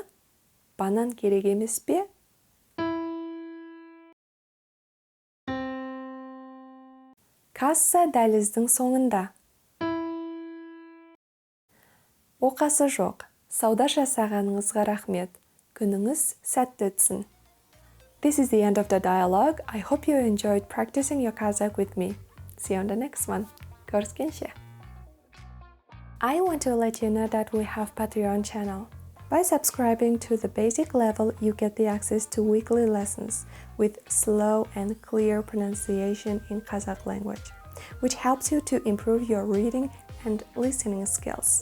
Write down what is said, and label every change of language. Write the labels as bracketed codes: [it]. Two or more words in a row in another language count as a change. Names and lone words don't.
[kk] Банан керек емес пе? Касса дәліздің соңында. Оқасы жоқ. Сауда жасағаныңызға рахмет. Күніңіз сәтті өтсін. [en] This is the end of the dialogue. I hope you enjoyed practicing your Kazakh with me. See you on the next one. Görüşkенше. I want to let you know that we have Patreon channel. By subscribing to the basic level, you get the access to weekly lessons with slow and clear pronunciation in Kazakh language, which helps you to improve your reading and listening skills.